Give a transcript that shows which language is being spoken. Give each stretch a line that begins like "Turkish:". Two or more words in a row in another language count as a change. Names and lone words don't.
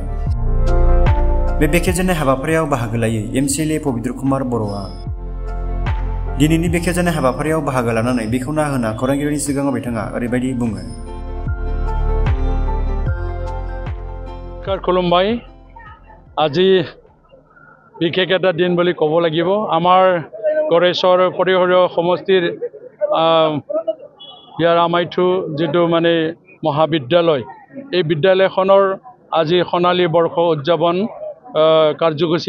Bodo: बे बेखेवजेननाय हाबाफारियाव बाहागो लायै MCLA पबित्र कुमार बर'आ दिनैनि बेखेवजेननाय हाबाफारियाव बाहागो लानानै बेखेवना होना खौरांगिरिनि सिगाङाव बिथाङा ओरैबायदि बुङो। खुलुमबाय।
Assamese: আজি বিশেষ এটা দিন বুলি ক'ব লাগিব। আমাৰ गरेसर পৰিষদীয় সমষ্টিৰ আমাইথু যিটো মানে মহাবিদ্যালয়, এই বিদ্যালয়খনৰ আজি সোণালী বৰ্ষ উদযাপন কাৰ্যসূচী।